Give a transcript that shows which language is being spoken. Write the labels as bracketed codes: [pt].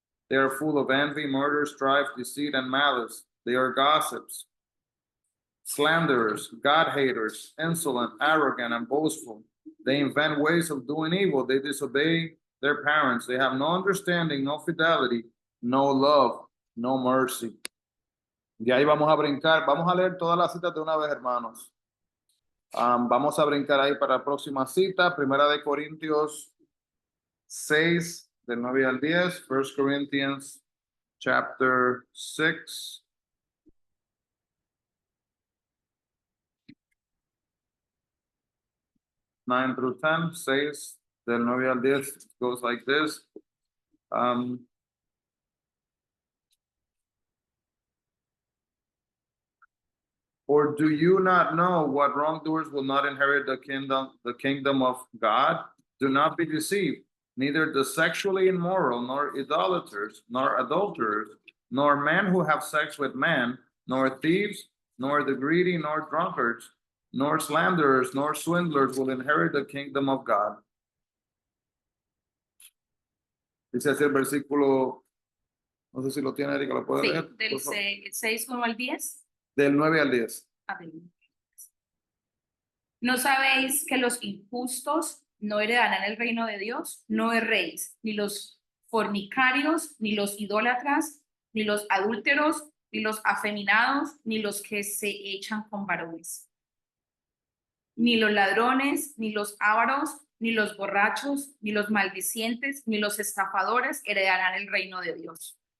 [en] They are full of envy, murder, strife, deceit, and malice. They are gossips, slanderers, God-haters, insolent, arrogant, and boastful. They invent ways of doing evil. They disobey their parents. They have no understanding, no fidelity, no love, no mercy. [es] Y ahí vamos a brincar. Vamos a leer todas las citas de una vez, hermanos. Vamos a brincar ahí para la próxima cita. Primera de Corintios 6, del 9 al 10. [en] 1 Corinthians chapter 6. Nine through 10, 6 [es] del 9 al 10 [en] goes like this. Or do you not know what wrongdoers will not inherit the kingdom of God? Do not be deceived. Neither the sexually immoral, nor idolaters, nor adulterers, nor men who have sex with men, nor thieves, nor the greedy, nor drunkards, nor slanderers, nor swindlers will inherit the kingdom of God. [es] Dice así el versículo, no sé si lo tiene Erika, ¿lo puede Sí, leer? del 6, 1 al 10. Del 9 al 10. ¿No sabéis que los injustos no heredarán el reino de Dios? No erréis, ni los fornicarios, ni los idólatras, ni los adúlteros, ni los afeminados, ni los que se echan con varones, ni los ladrones, ni los ávaros, ni los borrachos, ni los maldicientes, ni los estafadores heredarán el reino de Dios.